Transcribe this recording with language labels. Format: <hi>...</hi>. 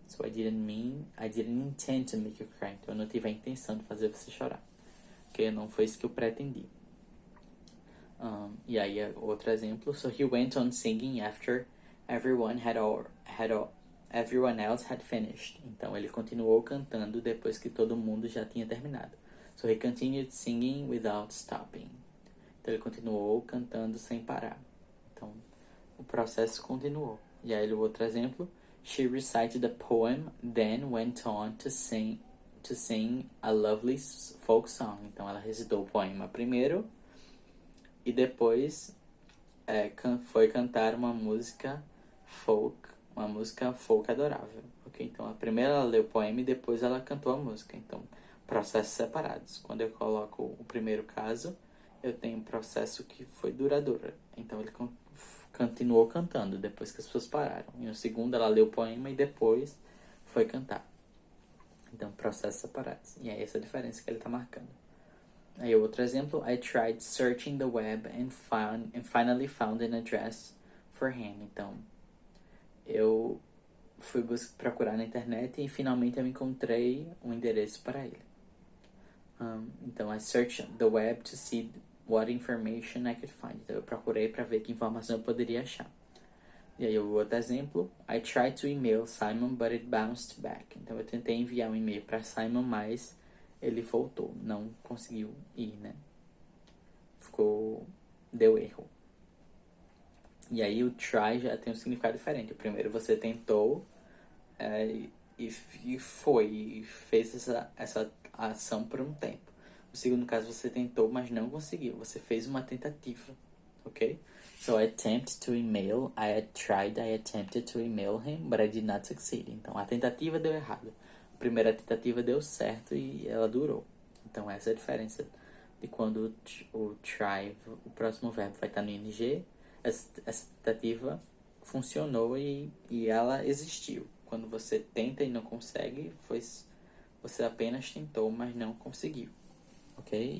<en>So I didn't intend to make you cry.</en> <pt>Então eu não tive a intenção de fazer você chorar. Porque não foi isso que eu pretendi. E aí outro exemplo.</pt> <en>So he went on singing after everyone else had finished.</en> <pt>Então ele continuou cantando depois que todo mundo já tinha terminado.</pt> <en>So he continued singing without stopping.</en> <pt>Então ele continuou cantando sem parar. Então o processo continuou. E aí o outro exemplo.</pt> <en>She recited a poem, then went on to sing a lovely folk song.</en> <pt>Então ela recitou o poema primeiro e depois foi cantar uma música folk adorável. Ok? Então a primeira ela leu o poema e depois ela cantou a música. Então processos separados. Quando eu coloco o primeiro caso, eu tenho um processo que foi duradouro. Então ele continuou cantando depois que as pessoas pararam. E no segundo ela leu o poema e depois foi cantar. Então processos separados. E é essa a diferença que ele está marcando. Aí outro exemplo,</pt> <en>I tried searching the web and finally found an address for him.</en> <pt>Então eu fui procurar na internet e finalmente eu encontrei um endereço para ele.</pt> <en>Então, I searched the web to see what information I could find.</en> <pt>Então, eu procurei para ver que informação eu poderia achar. E aí, o outro exemplo,</pt> <en>I tried to email Simon, but it bounced back.</en> <pt>Então, eu tentei enviar um e-mail para Simon, mas ele voltou, não conseguiu ir, né? Deu erro. E aí, o try já tem um significado diferente. O primeiro, você tentou e fez essa ação por um tempo. No segundo caso, você tentou, mas não conseguiu. Você fez uma tentativa, ok?</pt> <en>So, I attempted to email him, but I did not succeed.</en> <pt>Então, a tentativa deu errado. A primeira tentativa deu certo e ela durou. Então, essa é a diferença de quando o try, o próximo verbo vai estar no ing. Essa tentativa funcionou e ela existiu. Quando você tenta e não consegue, você apenas tentou, mas não conseguiu. Ok?</pt>